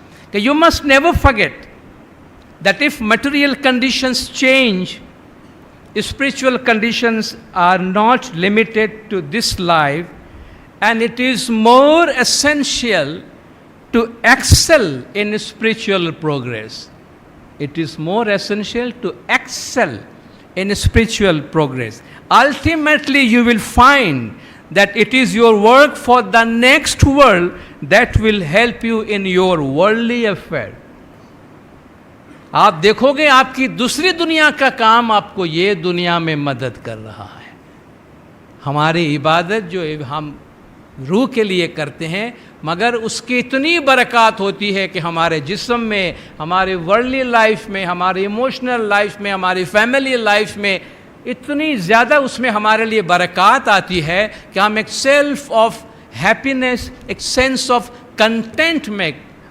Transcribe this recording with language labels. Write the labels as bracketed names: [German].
[English] کہ you must never forget that if material conditions change, spiritual conditions are not limited to this life, and it is more essential to excel in spiritual progress. It is more essential to excel in spiritual progress. Ultimately, you will find that it is your work for the next world that will help you in your worldly affair. [Urdu] آپ دیکھو گے آپ کی دوسری دنیا کا کام آپ کو یہ دنیا میں مدد کر رہا ہے۔ ہماری عبادت جو ہم روح کے لیے کرتے ہیں، مگر اس کی اتنی برکات ہوتی ہے کہ ہمارے جسم میں، ہمارے ورلڈلی لائف میں، ہماری ایموشنل لائف میں، ہماری فیملی لائف میں اتنی زیادہ اس میں ہمارے لیے برکات آتی ہے کہ ہم ایک [English] self of happiness, [Urdu] ایک [English] sense of contentment,